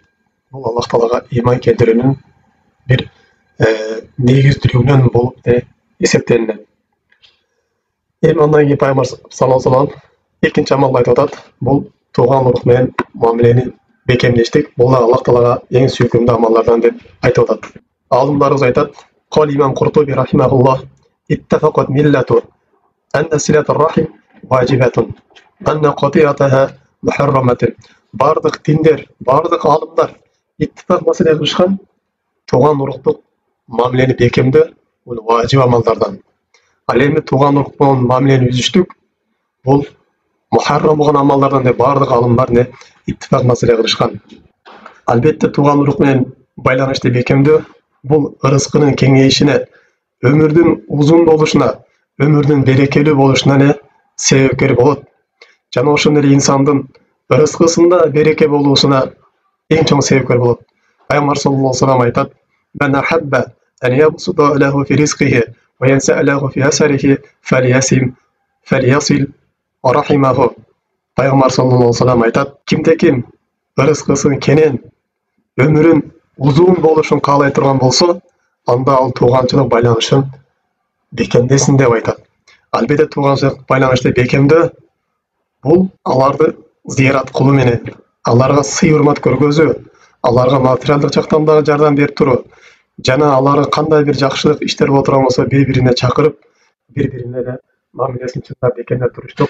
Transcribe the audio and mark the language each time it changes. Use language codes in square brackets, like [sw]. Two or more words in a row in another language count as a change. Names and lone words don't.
[ky] Бул Аллах Таалага иман келтирүүнүн бир негиздүүлүгүнөн болуп эсептелинет. Андан кийин Пайгамбар [ar] صلى الله عليه وسلم [ky] экинчи амалды айтып атат. Бул тууган урук менен мамилени бекемдештик. Бул да Аллах Таалага эң сүйкүмдүү амалдардан деп айтып атат. Алымдарыбыз айтат: [ar] "قال الإمام القرطبي رحمه الله اتفقت الملة أن صلة الرحم واجبة أن قطيعتها محرمة." [ky] Бардык диндер, бардык алымдар иттифак маселе кылышкан, тууган уруктук мамилени бекемдөө бул важип амалдардан. Ал эми тууган урук менен мамилени үзүштүк бул мухаррам болгон амалдардан деп бардык алымдар иттифак маселе кылышкан. Албетте тууган урук менен байланышты бекемдөө бул ырыскынын кеңейишине, өмүрдүн узун болушуна, өмүрдүн берекелүү болушуна себепкер болот. Жана ошол эле инсандын ырыскысында береке болуусуна эң чоң себепкер болот. [ar] Пайгамбар صلى الله عليه وسلم айтат: "من أحب أن يبسط له في رزقه و ينسأ له في أثره فليصل رحمه." [ky] Пайгамбар [ar] صلى الله عليه وسلم [ky] айтат: "Кимде-ким ырыскысын кенен, өмүрүн узун болушун каалай турган болсо, анда ал тууганчылык байланышын бекемдесин" деп айтат. Албетте тууганчылык байланышты бекемдөө бул аларды зыярат кылуу менен, аларга сый урмат көргөзүү, аларга материалдык жактан дагы жардам берип туруу, жана аларга кандай бир жакшылык иштер боло турган болсо бири-бирине чакырып, бири-бирине мамилесин чындап бекемдеп туруштук.